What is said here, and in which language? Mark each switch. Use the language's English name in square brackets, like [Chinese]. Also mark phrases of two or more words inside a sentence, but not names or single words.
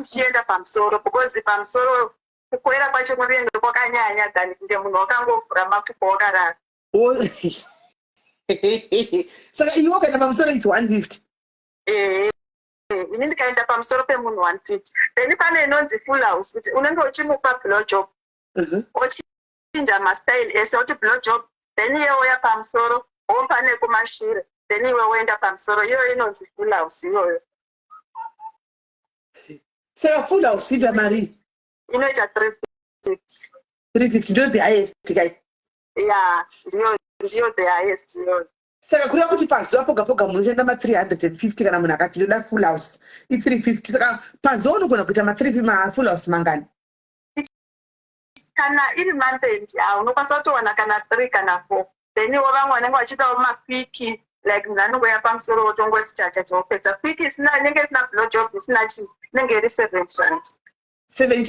[Shona] chienda pamusoro because pamusoro kukwera kwacho kunenge kwakanyanya than kunge munhu wakangovhura mapfuko wakarara. Saka iwe ukaenda pamusoro it's 150. Ini ndikaenda pamusoro pemunhu 150 then pane inonzi [English] full house [Shona] kuti unenge uchimupa [English] blow job [Shona] ochinja mastyle ese oti [English] blow job [Shona] then iye uya pamusoro ompa nekumashire then iwe woenda pamusoro iyoyo inonzi [English] full house [Shona] iyoyo. Saka [English] full house [Shona] ita mari inoita 350 [English] ndo the highest guy. [Shona] Yeah, ndiyo [English] the highest [Shona] iyoyo. Saka kureva kuti pazuva poga poga munoshanda ma 350 kana munhu akati ndoda [English] full house [Shona] i 350. Saka pazuva unogona kuita ma [English] full house [Shona] mangani? Kana iri [English] month end [Shona] unokwanisa kutowana kana 3 kana 4 then iwo vamwe vanenge vachiitawo mapiki like munhu anongoya pamusoro wotongoti chachachopedza piki inenge isina [English] blow job [Shona] isina chii inenge iri 70